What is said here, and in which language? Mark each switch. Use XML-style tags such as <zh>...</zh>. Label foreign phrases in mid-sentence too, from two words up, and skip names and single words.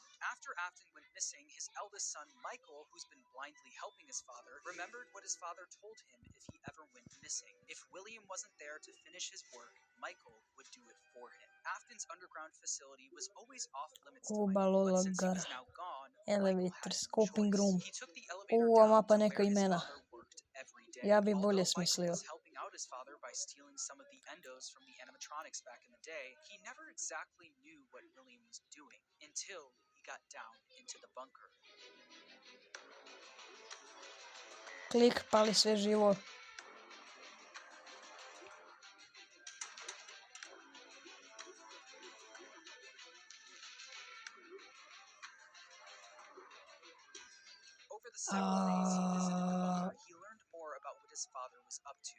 <en>After Afton went missing, his eldest son Michael, who's been blindly helping his father, remembered what his father told him if he ever went missing. If William wasn't there to finish his work, Michael would do it for him. Afton's underground facility was always off limits to Michael, but since he was now gone, Michael Elevator, had no scoping choice. room. He took the elevator</en> <sr>Ova</sr> <en>down</en> <sr>mapa</sr> <en>to</en> <sr>neka</sr> <en>where his</en> <sr>imena.</sr> <en>father worked every day.</en> <sr>Ja bi bolje</sr> <en>Although Michael</en> <sr>smislio.</sr> <en>was helping out his father by stealing some of the endos from the animatronics back in the day, he never exactly knew what William was doing until he got down into the bunker.</en> <sr>Klik, pali sve živo.</sr> <en>Over the several days he visited the bunker, he learned more about what his father was up to.</en>